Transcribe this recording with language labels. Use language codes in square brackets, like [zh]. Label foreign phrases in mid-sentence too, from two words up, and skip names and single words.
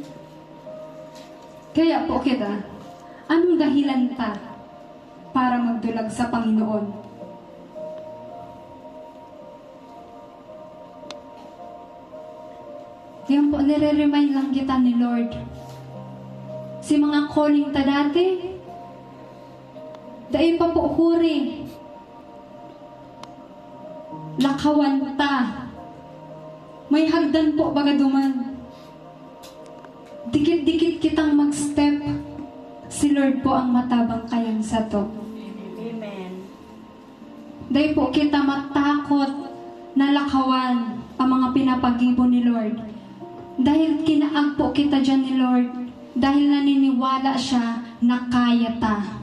[bik] Kaya po kita, anong dahilan ta para magdulag sa Panginoon? Yan po, nire-remind lang kita ni Lord. Si mga calling ta dati, dahil pa po huri. Lakawan ta. May hagdan po baga duman. Dikit-dikit kitang mag-step. Si Lord po ang matabang kayan sa to. Amen. Dahil po kita matakot na lakawan ang mga pinapagibo ni Lord. Dahil kinaag po kita dyan ni Lord. Dahil naniniwala siya na kaya ta.